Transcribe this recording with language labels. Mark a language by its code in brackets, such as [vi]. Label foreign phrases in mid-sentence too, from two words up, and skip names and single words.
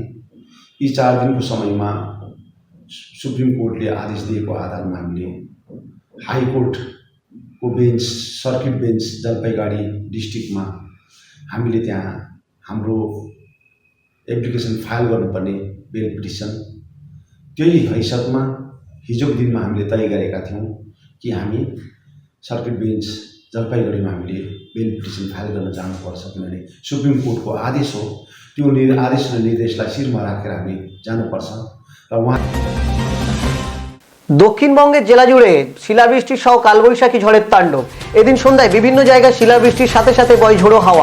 [ne] यी 4 दिनको समयमा सुप्रिम कोर्टले आदेश दिएको आधारमा हामीले हाइकोर्टको बेन्च, [en] circuit bench [ne] जलपाइगुडी डिस्ट्रिक्टमा हामीले त्यहाँ हाम्रो [en] application file [ne] गर्नुपर्ने [en] bail petition, [ne] त्यही हैसियतमा हिजोको दिनमा हामीले तय गरेका थियौँ कि हामी [en] circuit bench [ne] जलपाइगुडीमा हामीले [en] bail petition file [ne] गर्न जानुपर्छ, किनभने सुप्रिम कोर्टको आदेश हो। त्यो आदेश र निर्देशलाई शिरमा राखेर हामी जानुपर्छ। र उहाँ [bn] দক্ষিণবঙ্গের জেলা জুড়ে শিলাবৃষ্টি সহ কালবৈশাখী ঝড়ের তাণ্ডব। এদিন সন্ধ্যায় বিভিন্ন জায়গায় শিলাবৃষ্টির সাথে সাথে বয় ঝোড়ো হাওয়া।